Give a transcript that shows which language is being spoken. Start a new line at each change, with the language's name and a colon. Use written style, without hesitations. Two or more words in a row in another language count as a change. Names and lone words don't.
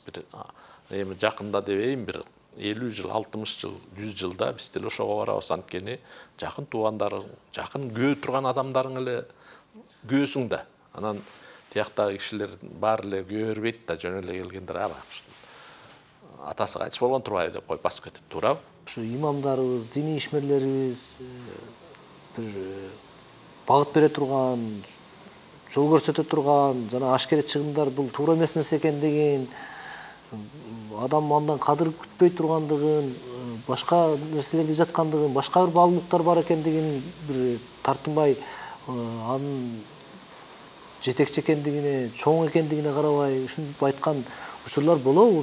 Kyrgyz: Эми жакында дебейм, бир 50 жыл, 60 жыл, 100 жылда биз деле ошого барабыз. Анткени жакын туугандарың, жакын күйө турган адамдарың эле күйөсүң да. Анан тияктагы кишилер баары эле күйө бербейт да, жөн эле келгендер атасы кайтыш болгон турбайбы деп коюп басып кетет, туурабы? Шу имамдарыбыз, дини ишмерлерибиз бир багыт бере турган, жол көрсөтө турган, жана ашкере чыгымдар бул туура эмес нерсе экендигин, адам андан кадыр күтпөй тургандыгын, башка нерселерди жаткандыгын, башка бир баалуулуктар бар экендигин бир тартынбай, анын жетекчи экендигине, чоң экендигине карабай ушинтип айткан учурлар болобу?